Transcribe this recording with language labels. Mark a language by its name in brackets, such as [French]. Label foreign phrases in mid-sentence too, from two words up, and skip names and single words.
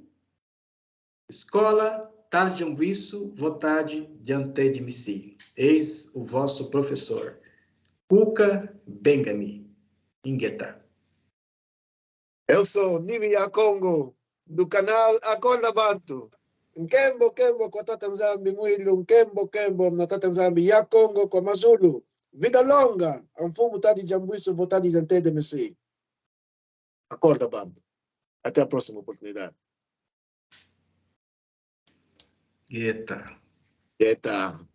[Portuguese] Escola Tarde Umbisso, Vontade de Antedimici. Eis o vosso professor, Cuca Bengami, Ingueta. Eu sou Nimia Congo, do canal Acorda Bantu. [Kongo] Nkembo, Kembo, kwa Tata Nzambi Mwilu, Nkembo, na Tata Nzambi ya Congo kwa Mazulu. [Portuguese] Vida longa, Mfumu Tadi Jambuiso, Votadi Jantede Messi. Acorda Bantu. Até a próxima oportunidade. Eita. Eita.